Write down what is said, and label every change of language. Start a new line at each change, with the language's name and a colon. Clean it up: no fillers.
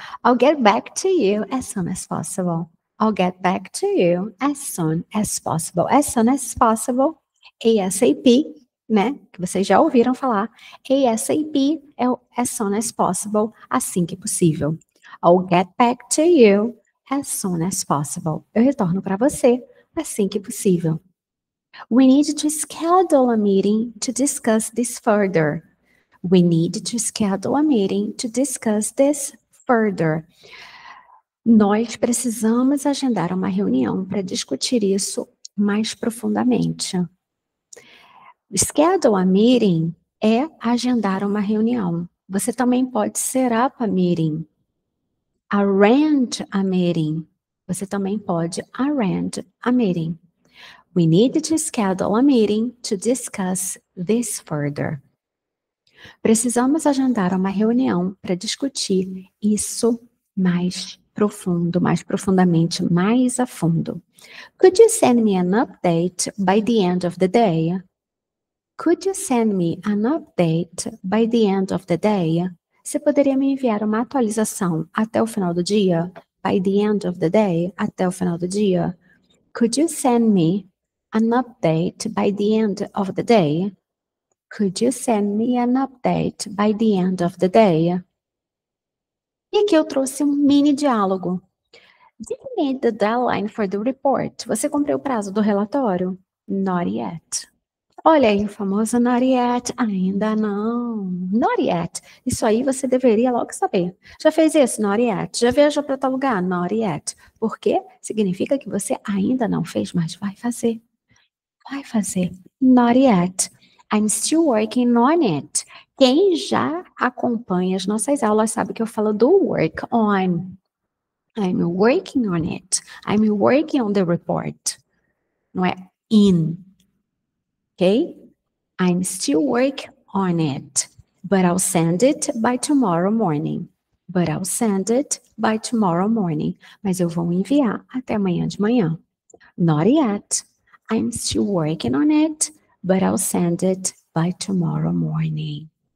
English: I'll get back to you as soon as possible. I'll get back to you as soon as possible. As soon as possible, ASAP, né?
Portuguese: Que vocês já ouviram falar. ASAP é o
English: as soon as possible,
Portuguese: assim que possível.
English: I'll get back to you as soon as possible.
Portuguese: Eu retorno para você assim que possível.
English: We need to schedule a meeting to discuss this further. We need to schedule a meeting to discuss this further.
Portuguese: Nós precisamos agendar uma reunião para discutir isso mais profundamente.
English: Schedule a meeting
Portuguese: é agendar uma reunião. Você também pode
English: set up a meeting. Arrange a meeting.
Portuguese: Você também pode
English: arrange a meeting. We need to schedule a meeting to discuss this further.
Portuguese: Precisamos agendar uma reunião para discutir isso mais profundo, mais profundamente, mais a fundo.
English: Could you send me an update by the end of the day? Could you send me an update by the end of the day?
Portuguese: Você poderia me enviar uma atualização até o final do dia?
English: By the end of the day,
Portuguese: até o final do dia?
English: Could you send me an update by the end of the day? Could you send me an update by the end of the day?
Portuguese: E aqui eu trouxe um mini diálogo.
English: Did you meet the deadline for the report?
Portuguese: Você cumpriu o prazo do relatório?
English: Not yet.
Portuguese: Olha aí o famoso
English: not yet.
Portuguese: Ainda não.
English: Not yet.
Portuguese: Isso aí você deveria logo saber. Já fez isso?
English: Not yet.
Portuguese: Já viajou para tal lugar? Not yet. Por quê? Significa que você ainda não fez, mas vai fazer. Vai fazer.
English: Not yet. I'm still working on it.
Portuguese: Quem já acompanha as nossas aulas sabe que eu falo do work on.
English: I'm working on it. I'm working on the report.
Portuguese: Não é
English: in. Ok? I'm still working on it. But I'll send it by tomorrow morning. But I'll send it by tomorrow morning.
Portuguese: Mas eu vou enviar até amanhã de manhã.
English: Not yet. I'm still working on it, but I'll send it by tomorrow morning.